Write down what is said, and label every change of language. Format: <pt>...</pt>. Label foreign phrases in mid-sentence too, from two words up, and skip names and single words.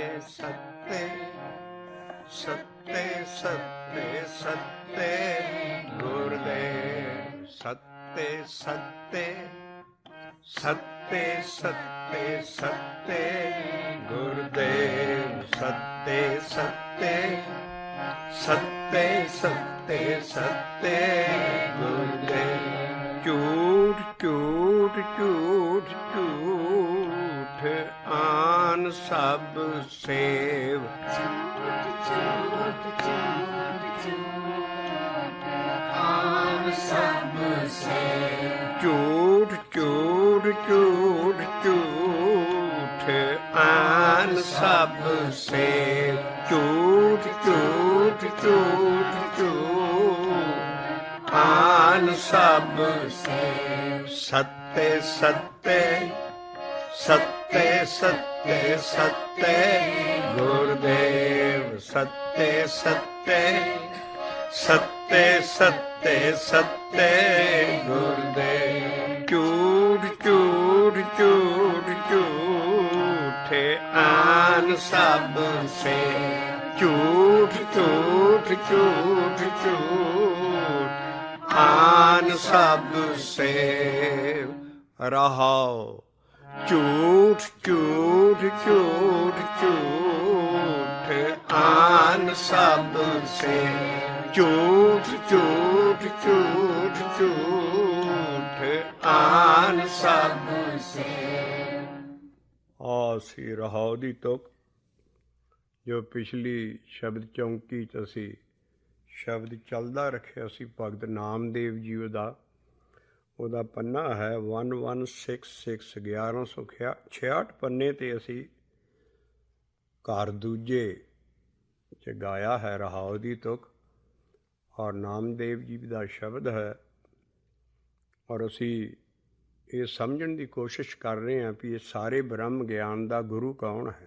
<hi>सत्ते सत्ते सत्ते सत्ते गुरुदेव सत्ते सत्ते सत्ते सत्ते सत्ते गुरुदेव सत्ते सत्ते सत्ते सत्ते सत्ते गुरुदेव झूठ झूठ झूठ झूठ आन सब सेव आन सब सेव झूठ झूठ झूठ झूठ आन सब सेव झूठ झूठ झूठ झूठ आन सब सेव सत्ते सत्ते सत्ते सत्ते सत्ते गुरुदेव सत्ते सत्ते सत्ते सत्ते सत्ते गुरुदेव झूठ झूठ झूठ झूठ आन सब से झूठ झूठ झूठ झूठ आन सब से रहाओ झूठ झूठ झूठ झूठ आन सब से झूठ झूठ झूठ झूठ आन सब से</hi> <pa>ਆਸੀ ਰਹਾਉ ਦੀ ਤੁਕ ਜੋ ਪਿਛਲੀ ਸ਼ਬਦ ਚੌਂਕੀ 'ਚ ਅਸੀਂ ਸ਼ਬਦ ਚੱਲਦਾ ਰੱਖਿਆ ਸੀ ਭਗਤ ਨਾਮਦੇਵ ਜੀ ਉਹਦਾ ਪੰਨਾ ਹੈ 1166 1166 ਪੰਨੇ 'ਤੇ ਅਸੀਂ ਘਰ ਦੂਜੇ 'ਚ ਗਾਇਆ ਹੈ ਰਹਾਉ ਦੀ ਤੁਕ ਔਰ ਨਾਮਦੇਵ ਜੀ ਦਾ ਸ਼ਬਦ ਹੈ ਔਰ ਅਸੀਂ ਇਹ ਸਮਝਣ ਦੀ ਕੋਸ਼ਿਸ਼ ਕਰ ਰਹੇ ਹਾਂ ਵੀ ਇਹ ਸਾਰੇ ਬ੍ਰਹਮ ਗਿਆਨ ਦਾ ਗੁਰੂ ਕੌਣ ਹੈ।</pa>